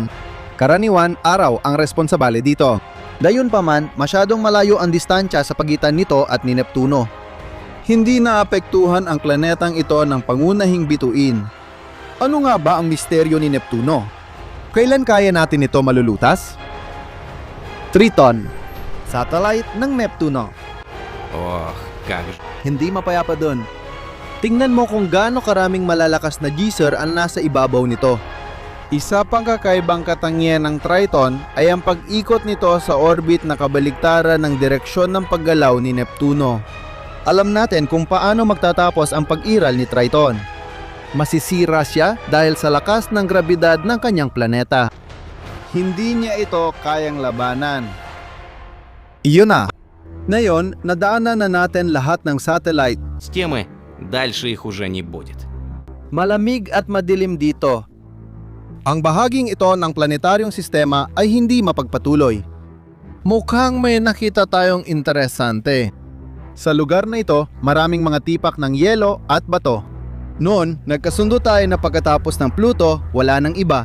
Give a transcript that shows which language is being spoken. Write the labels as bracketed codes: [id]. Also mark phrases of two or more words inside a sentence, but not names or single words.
[tl] Karaniwan, araw ang responsable dito. Gayunpaman, masyadong malayo ang distansya sa pagitan nito at ni Neptuno. Hindi naapektuhan ang planetang ito ng pangunahing bituin. Ano nga ba ang misteryo ni Neptuno? Kailan kaya natin ito malulutas? Triton, satellite ng Neptuno. [ru] Ох, как же. [tl] Hindi mapayapa doon. Tingnan mo kung gaano karaming malalakas na geyser ang nasa ibabaw nito. Isa pang kakaibang katangian ng Triton ay ang pag-ikot nito sa orbit na kabaligtaran ng direksyon ng paggalaw ni Neptuno. Alam natin kung paano magtatapos ang pag-iral ni Triton. Masisira siya dahil sa lakas ng grabidad ng kanyang planeta. Hindi niya ito kayang labanan. Iyon na. Ngayon, nadaanan na natin lahat ng satellite. [ru] С темы дальше их уже не будет. [tl] Malamig at madilim dito. Ang bahaging ito ng planetaryong sistema ay hindi mapagpatuloy. Mukhang may nakita tayong interesante. Sa lugar na ito, maraming mga tipak ng yelo at bato. Noon, nagkasundo tayo na pagkatapos ng Pluto, wala nang iba.